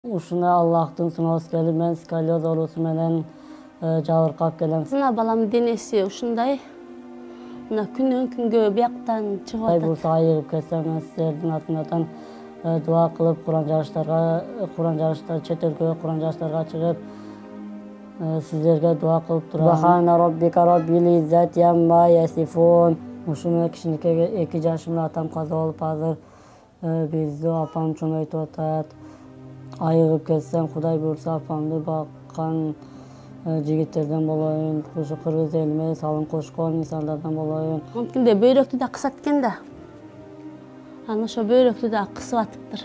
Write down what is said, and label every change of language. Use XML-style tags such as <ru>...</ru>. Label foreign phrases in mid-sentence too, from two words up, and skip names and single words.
<ky>Ушуна Аллахтын сыноосу келип, мен сколиоз оорусу менен жабыркап келем. Мына балам денеси ушундай. Мына күнөн күнгө бияктан чыгып атат. Бул айыгып кетсем, мен сиздердин атынан дуа кылып, Куран жарыштар, чет өлкөгө Куран жарыштарга чыгып, сиздерге дуа кылып турам.</ky> <ar>سبحان ربك رب العزة عما يصفون.</ar> <ky>Ушуну кичинекей 2 жашымда атам каза болуп, азыр бизди апам чоңойтуп атат. Айыгып кетсем, Кудай буйрса апамды баккан жигиттерден болоюн, ушу кыргыз элиме салым кошкон инсандардан болоюн. Анткенде бөйрөктү да кысат экен да. Аны ошо бөйрөктү да кысып атыптыр.</ky>